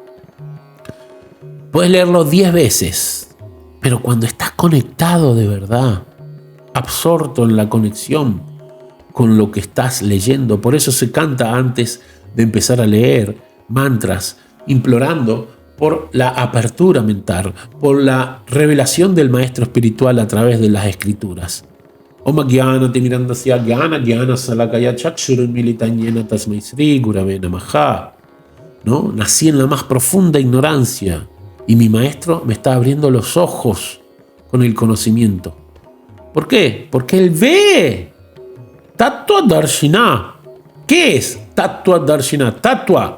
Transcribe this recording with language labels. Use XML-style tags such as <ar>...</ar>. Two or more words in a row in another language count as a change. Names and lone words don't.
<es>Puedes leerlo 10 veces, pero cuando estás conectado de verdad, absorto en la conexión con lo que estás leyendo, por eso se canta antes de empezar a leer mantras, implorando por la apertura mental, por la revelación del maestro espiritual a través de las escrituras.</es> <sa>ॐ ज्ञान तिमिरान्धस्य ज्ञान ज्ञान शलाकया चक्षुरुन् मीलितं येन तस्मै श्री गुरवे नमः.</sa> <es>¿No? Nací en la más profunda ignorancia y mi maestro me está abriendo los ojos con el conocimiento. ¿Por qué? Porque él ve.</es> <sa>तत्त्व दर्शिन.</sa> <es>¿Qué es</es> <sa>तत्त्व दर्शिन?</sa> <es>Tattva.</es>